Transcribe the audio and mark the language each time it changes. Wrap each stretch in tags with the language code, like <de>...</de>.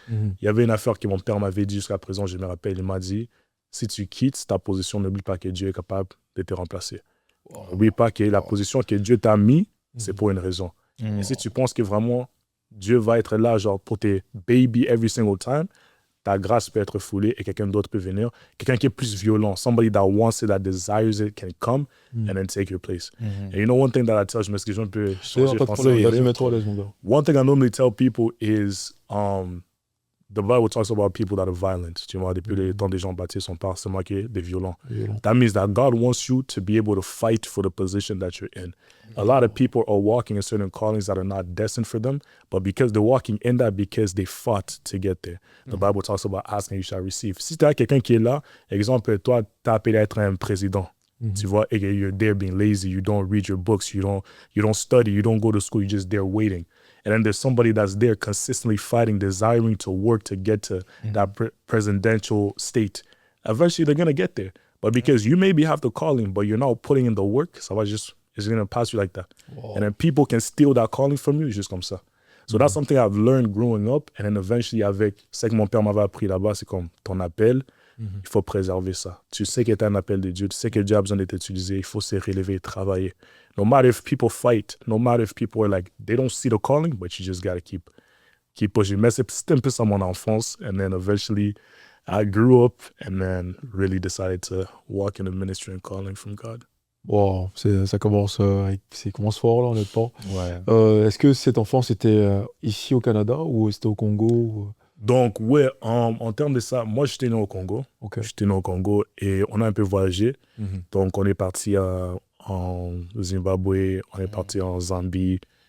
<fr>Il y avait une affaire que mon père m'avait dit jusqu'à présent, je me rappelle, il m'a dit, si tu quittes ta position, n'oublie pas que Dieu est capable de te remplacer. N'oublie pas que la position que Dieu t'a mis, c'est pour une raison. Et si tu penses que vraiment Dieu va être là, genre, pour tes baby</fr> <en>every single time,</en> <fr>ta grâce peut être foulée et quelqu'un d'autre peut venir. Quelqu'un qui est plus violent.</fr> <en>Somebody that wants it, that desires it, can come and then take your place. And you know one thing that I tell,</en> <fr>je m'excuse un peu changer français.</fr> <en>One thing I normally tell people is, the Bible talks about people that are violent.</en> <fr>Tu vois, depuis le temps des gens baptisés sont pas seulement des violents.</fr> <en>That means that God wants you to be able to fight for the position that you're in. A lot of people are walking in certain callings that are not destined for them, but because they're walking in that because they fought to get there. The Bible talks about asking, you shall receive.</en> <fr>Si tu as quelqu'un qui est là, exemple, toi, tu as appelé à être un président. Tu vois, et</fr> <en>you're there being lazy, you don't read your books, you don't study, you don't go to school, you're just there waiting. And then there's somebody that's there consistently fighting, desiring to work to get to that presidential state. Eventually, they're going to get there. But because you maybe have the calling, but you're not putting in the work,</en> <fr>ça va</fr> <en>just, it's going to pass you like that. And then people can steal that calling from you,</en> <fr>juste comme ça.</fr> <en>So that's something I've learned growing up. And then eventually,</en> <fr>avec ce que mon père m'avait appris là-bas, c'est comme ton appel, il faut préserver ça. Tu sais que tu as un appel de Dieu, tu sais que Dieu a besoin d'être utilisé, il faut se relever et travailler.</fr> <en>No matter if people fight, no matter if people are like, they don't see the calling, but you just got to keep pushing.</en> <fr>Mais c'était un peu ça mon enfance.</fr> <en>And then eventually, I grew up and then really decided to walk in the ministry and calling from God.</en> <fr>Wow, ça commence fort là, honnêtement. Ouais. Est-ce que cette enfance était ici au Canada ou c'était au Congo? Donc, ouais, en termes de ça, moi, j'étais né au Congo. J'étais né au Congo et on a un peu voyagé. Donc, on est parti en Zimbabwe, on est parti en Zambie.</fr>